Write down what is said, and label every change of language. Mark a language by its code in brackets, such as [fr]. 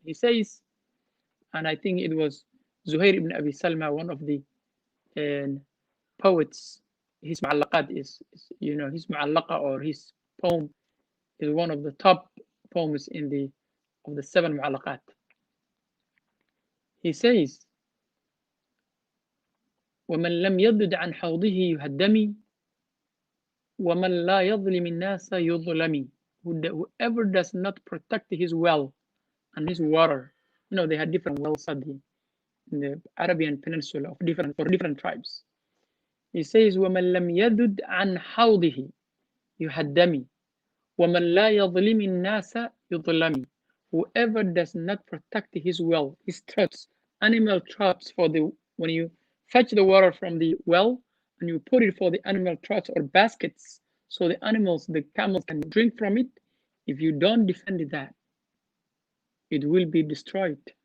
[en] He says, and I think it was Zuhair ibn Abi Salma, one of the poets, his mu'allaqat is, his mu'allaqa, or his poem is one of the top poems of the 7 mu'allaqat. He says, [ar] وَمَنْ لَمْ يَضُدْ عَنْ حَوْضِهِ يُهَدَّمِ وَمَنْ لَا يَظْلِمِ النَّاسَ يُظْلَمِ. [en] Whoever does not protect his well and his water, they had different wells in the Arabian Peninsula for different tribes. He says, [ar] وَمَنْ لَمْ يَذُدْ عَنْ حَوْضِهِ يُهَدَّمِ وَمَنْ لَا يَظْلِمِ النَّاسَ يُظْلَمِ. [en] Whoever does not protect his well, his troughs, animal troughs, when you fetch the water from the well and you put it for the animal troughs or baskets, so the camels can drink from it. If you don't defend that, it will be destroyed.